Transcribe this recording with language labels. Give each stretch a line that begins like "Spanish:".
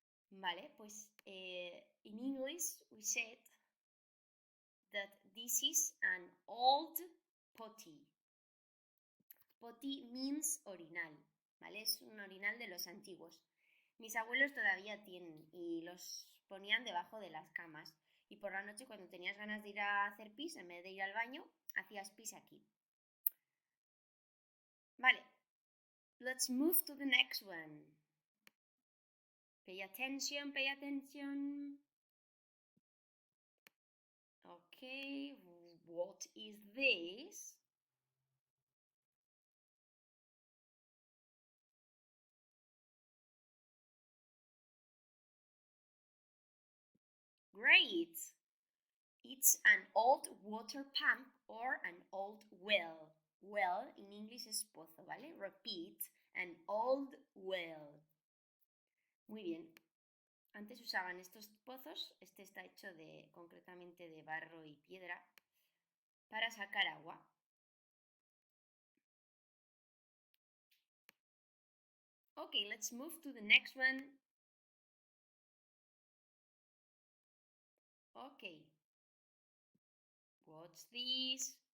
Spanish: Vale, pues
English: in English we said that this is an old potty. Potty means orinal,
Spanish: ¿vale? Es un orinal de los antiguos. Mis abuelos todavía tienen y los ponían debajo de las camas. Y por la noche cuando tenías ganas de ir a hacer pis, en vez de ir al baño, hacías pis aquí. Vale,
English: let's move to the next one. Pay attention, pay attention. Okay, what is this? Great! It's an old water pump or an old well. Well in English
Spanish: es pozo, ¿vale?
English: Repeat, an old well.
Spanish: Muy bien. Antes usaban estos pozos, este está hecho concretamente de barro y piedra, para sacar agua.
English: Okay, let's move to the next one. Okay. What's this?